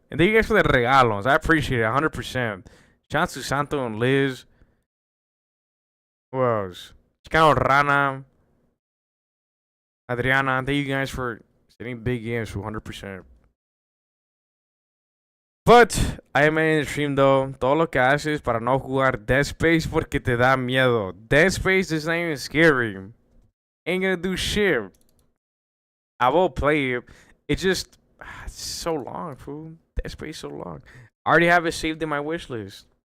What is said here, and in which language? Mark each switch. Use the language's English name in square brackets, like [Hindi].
[English] And thank you guys for the regalos. I appreciate it 100%. Shout out to Santo and Liz. Who else? Chicano Rana. Adriana. Thank you guys for sending big games for 100%. But I am in the stream though. [Spanish] Todo lo que haces para no jugar Dead Space porque te da miedo. [English] Dead Space is not even scary. Ain't gonna do shit. I will play it. It's just it's so long, fool. Dead Space so long. I already have it saved in my wish list.